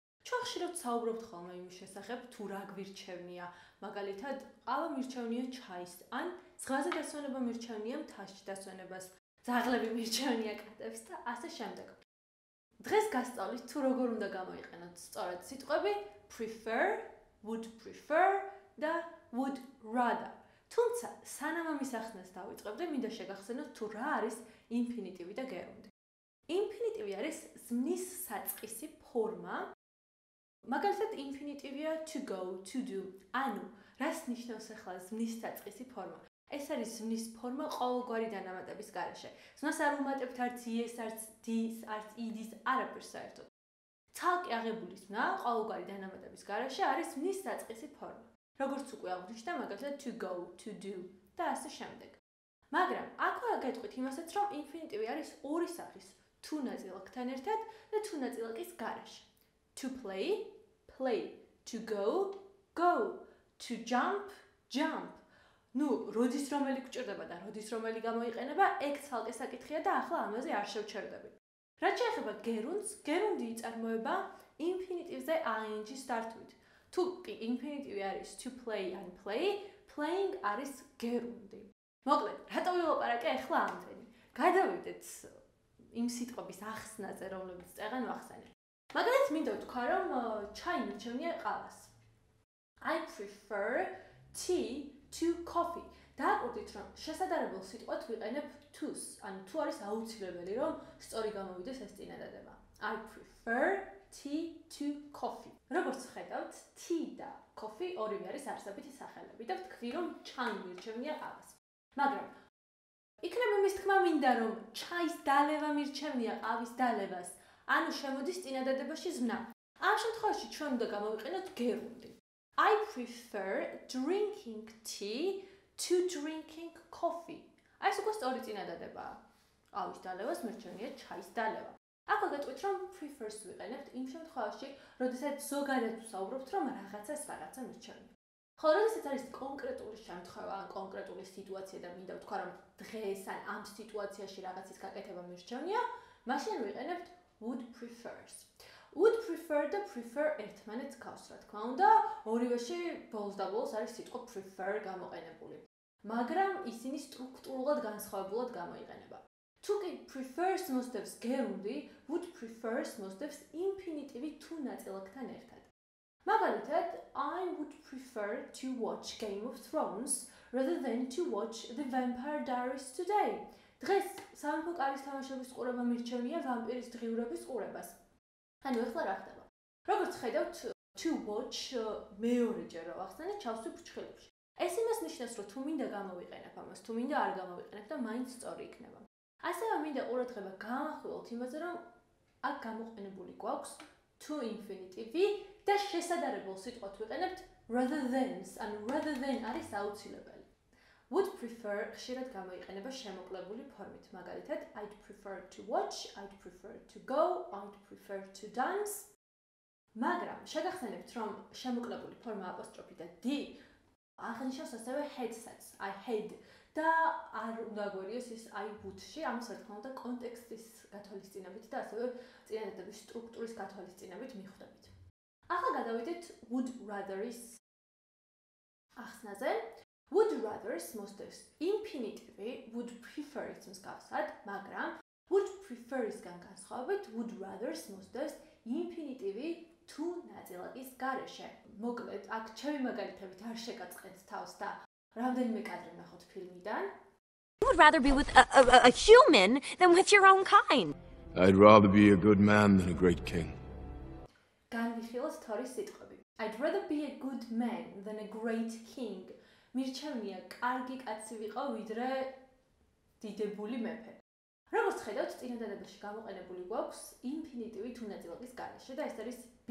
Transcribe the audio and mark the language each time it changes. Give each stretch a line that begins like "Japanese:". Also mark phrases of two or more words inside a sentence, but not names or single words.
Georgian: ჩვენ ხშირად საუბრობთ ხოლმე იმის შესახებ, თუ რა გვირჩევნია, მაგალითად, ყავა მირჩევნია ჩაის, ან ზღვაზე დასვენება მირჩევნია მთაში დასვენებას, ძაღლები მირჩევნია კატებს და ასე შემდეგ. დღეს გასწავლით თუ როგორ უნდა გამოიყენოთ სწორად სიტყვები
English: prefer, would prefer
Georgian: და
English: would rather.
Georgian: თუმცა, სანამ ამის ახსნას დავიწყებდე, მინდა შეგახსენოთ თუ რა არის ინფინიტივი და გერუნდი. ინფინიტივი არის ზმნის საწყისი ფორმა. მაგალითად, ინფინიტივია
English: to go, to do.
Georgian: ანუ, რას ნიშნავს ახლა ზმნის საწყისი ფორმა? ეს არის ზმნის ფორმა ყოველგვარი დანამატების გარეშე. ზმნას არ უმატებთ არც es, არც ds, არც ed-ის, არაფერს საერთოდ. ცალკე აღებული ზმნა ყოველგვარი დანამატების გარეშე არის ზმნის საწყისი ფორმა. როგორც უკვე აღვნიშნე, მაგალითად
English: to go, to do
Georgian: და ასე შემდეგ. მაგრამ აქვე გეტყვით იმასაც, რომ ინფინიტივი არის ორი სახის, to ნაწილაკთან ერთად და to ნაწილაკის გარეშე.
English: To play, play, to go, go, to jump, jump.
Georgian: ნუ, როდის რომელი გვჭირდება და როდის რომელი გამოიყენება, ეგ ცალკე საკითხია და ახლა ამაზე არ შევჩერდებით. რაც შეეხება გერუნდს, გერუნდი იწარმოება ინფინიტივზე ing-ის დართვით. თუ კი ინფინიტივი არის
English: to play
Georgian: ან
English: play, playing
Georgian: არის გერუნდი. მოკლედ, რატო ვილაპარაკე ახლა ამდენი? გადავიდეთ იმ სიტყვების ახსნაზე, რომლებიც წეგან ვახსენე. მაგალითად, მინდა ვთქვა, რომ ჩაი მირჩევნია ყავას.
English: I prefer tea to coffee.
Georgian: დააკვირდით, რომ შესაძლებელ სიტყვად ვიყენებ to-ს, ანუ თუ არის აუცილებელი, რომ სწორი გამოვიდეს ეს წინადადება.
English: I prefer tea to coffee.
Georgian: როგორც ხედავთ, tea და coffee ორივე არის არსებითი სახელები და ვთქვი, რომ ჩაი მირჩევნია ყავას. მაგრამ იქნება მის თქმა მინდა, რომ ჩაის დალევა მირჩევნია ყავის დალევას, ანუ შემოდის წინადადებაში ზმნა. ამ შემთხვევაში ჩვენ უნდა გამოვიყენოთ გერუნდი.
English: I prefer drinking tea to drinking coffee.
Georgian: ეს უკვე სწორი წინადადებაა. ყავის დალევას მირჩევნია ჩაის დალევა. აქვე გეტყვით, რომ prefers ვიყენებთ იმ შემთხვევაში, როდესაც ზოგადად ვსაუბრობთ, რომ რაღაცას რაღაცა მირჩევნია. ხოლო როდესაც არის კონკრეტული შემთხვევა, ან კონკრეტული სიტუაცია და მინდა ვთქვა, რომ დღეს ან ამ სიტუაციაში რაღაცის გაკეთება მირჩევნია, მაშინ ვიყენებთ
English: would prefers. Would prefer
Georgian: და prefer ერთმანეთს გავს, რა თქმა უნდა, ორივეში ბოლოს და ბოლოს არის სიტყვა prefer გამოყენებული. მაგრამ ისინი სტრუქტურულად განსხვავებულად გამოიყენება. თუ კი prefers მოსდევს გერუნდი,
English: would prefers
Georgian: მოსდევს ინფინიტივი to ნაწილაკთან ერთად. მაგალითად,
English: I would prefer to watch Game of Thrones rather than to watch The Vampire Diaries today.
Georgian: დღეს სამეფო კარის თამაშების ყურება მირჩევნია ვამპირის დღიურების ყურებას. ანუ ახლა რა ხდება? როგორც ხედავთ,
English: to watch
Georgian: მეორეჯერ რო ახსენე ჩავსვი ფრჩხილებში. ეს იმას ნიშნავს, რომ თუ მინდა გამოვიყენებ ამას, თუ მინდა არ გამოვიყენებ და მაინც სწორი იქნება. ასევე მინდა ყურადღება გამახვილოთ იმაზე, რომ აქ გამოყენებული გვაქვს to ინფინიტივი და შესაძლებელ სიტყვად ვიყენებთ
English: rather than-ს,
Georgian: ანუ
English: rather than
Georgian: არის აუცილებელი.
English: Would prefer
Georgian: ხშირად გამოიყენება შემოკლებული ფორმით. მაგალითად,
English: I'd prefer to watch, I'd prefer to go, I'd prefer to dance.
Georgian: მაგრამ შეგახსენებთ, რომ შემოკლებული ფორმა აპოსტროფი და d აღნიშნავს ასევე had-საც,
English: I had
Georgian: და არ უნდა გვერიოს ის
English: I would-ში,
Georgian: ამას რა თქმა უნდა კონტექსტის გათვალისწინებით და ასევე წინადადების სტრუქტურის გათვალისწინებით მიხვდებით. ახლა გადავიდეთ
English: would rather-ის
Georgian: ახსნაზე.
English: Would rather-ს
Georgian: მოსდევს ინფინიტივი
English: would prefer-ის
Georgian: მსგავსად, მაგრამ
English: would prefer-ისგან
Georgian: განსხვავებით
English: would rather-ს
Georgian: მოსდევს ინფინიტივი to ნაწილაკის გარეშე. მოკლედ, აქ ჩემი მაგალითებით არ შეგაწყენთ თავს და რამდენიმე კადრი ნახოთ ფილმიდან.
English: You would rather be with a human than with your own kind. I'd rather be a good man than a great king.
Georgian: განვიხილოთ თორის სიტყვები.
English: I'd rather be a good man than a great king.
Georgian: მირჩევნია კარგი კაცი ვიყო, ვიდრე დიდებული მეფე. როგორც ხედავთ, წინადადებაში გამოყენებული გვაქვს ინფინიტივი to ნაწილაკის გარეშე და ეს არის be.